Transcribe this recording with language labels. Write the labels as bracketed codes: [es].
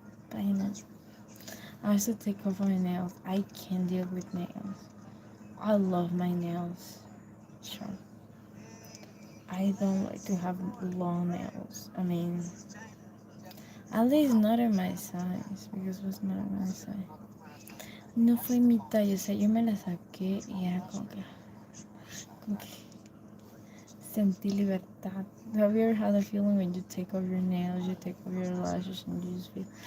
[en] Páginas. I also take off my nails. I can't deal with nails. I love my nails. Sure. I don't like to have long nails. I mean, at least not in my size, because was not in my size. [es] No fue mi talla, o sea, yo me la saqué y era como que sentí libertad. [en] Have you ever had a feeling when you take off your nails, you take off your lashes, and you just feel...